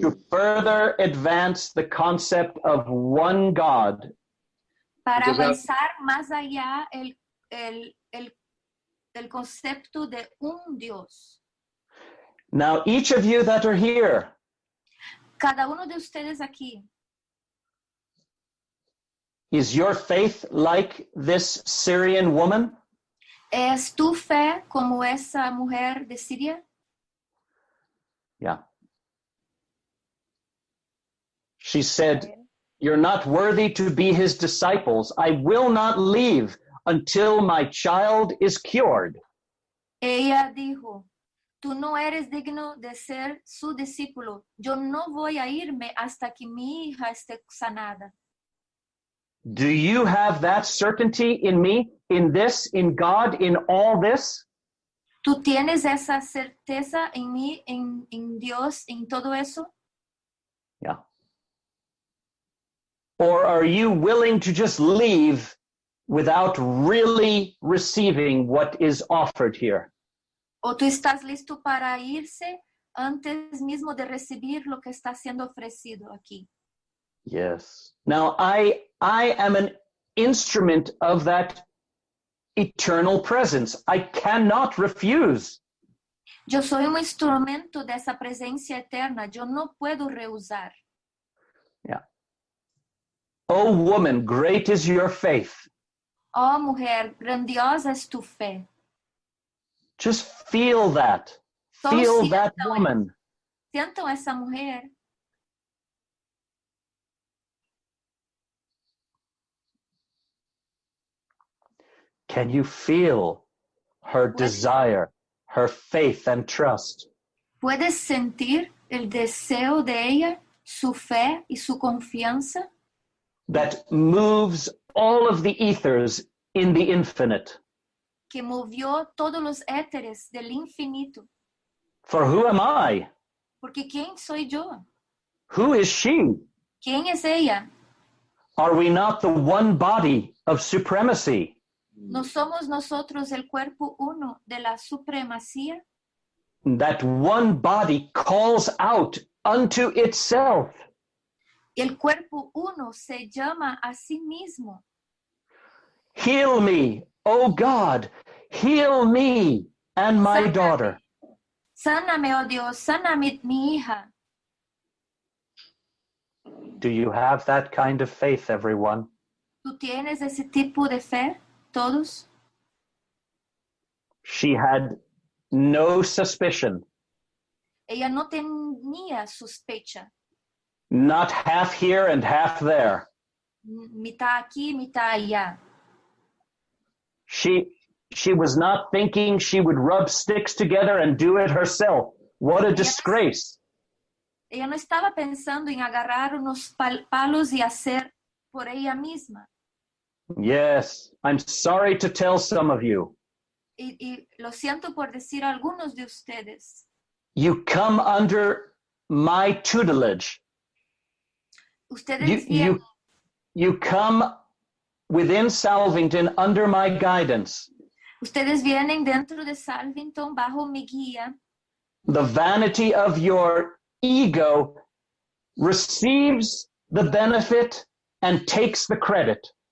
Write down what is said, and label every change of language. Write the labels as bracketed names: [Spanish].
[English] To further advance the concept of one God. [Spanish] Para avanzar más allá el concepto de un Dios. [English] Now, each of you that are here, [Spanish] Cada uno de ustedes aquí, [English] is your faith like this Syrian woman? [Spanish] ¿es tu fe como esa mujer de Siria? [English] Yeah. She said, "You're not worthy to be his disciples. I will not leave until my child is cured." [Spanish] Ella dijo, tú no eres digno de ser su discípulo. Yo no voy a irme hasta que mi hija esté sanada. [English] Do you have that certainty in me, in this, in God, in all this? [Spanish] ¿Tú tienes esa certeza en mí, en Dios, en todo eso? [English] Yeah. Or are you willing to just leave without really receiving what is offered here? [Spanish] ¿O tú estás listo para irse antes mismo de recibir lo que está siendo ofrecido aquí? [English] Yes. Now, I am an instrument of that eternal presence. I cannot refuse. [Spanish] Yo soy un instrumento de esa presencia eterna. Yo no puedo rehusar. [English] Yeah. Oh, woman, great is your faith. [Spanish] Oh, mujer, grandiosa es tu fe. [English] Just feel that. [Spanish] Solo [English] Feel [Spanish] siento [English] that woman. [Spanish] Siento esa mujer. [English] Can you feel her desire, her faith and trust? [Spanish] ¿Puedes sentir el deseo de ella, su fe y su confianza? [English] That moves all of the ethers in the infinite. [Spanish] Que movió todos los éteres del infinito. [English] For who am I? [Spanish] Porque ¿quién soy yo? [English] Who is she? [Spanish] ¿Quién es ella? [English] Are we not the one body of supremacy? [Spanish] ¿No somos nosotros el cuerpo uno de la supremacía? [English] That one body calls out unto itself. [Spanish] El cuerpo uno se llama a sí mismo. [English] Heal me, O God, heal me and my [Spanish] Sáname. [English] daughter. [Spanish] Sáname, oh Dios, sáname mi hija. [English] Do you have that kind of faith, everyone? [Spanish] ¿Tú tienes ese tipo de fe, todos? [English] She had no suspicion, [Spanish] Ella no tenía sospecha. [English] not half here and half there. [Spanish] Mitad aquí, mitad allá. [English] She was not thinking she would rub sticks together and do it herself. What a disgrace. [Spanish] Ella no estaba pensando en agarrar unos palos y hacer por ella misma. [English] Yes, I'm sorry to tell some of you. [Spanish] Y lo siento por decir a algunos de ustedes. [English] You come under my tutelage. [Spanish] Ustedes vienen, [English] You come within Salvington under my guidance. [Spanish] ustedes vienen dentro de Salvington bajo mi guía. [English] The vanity of your ego receives the benefit and takes the credit.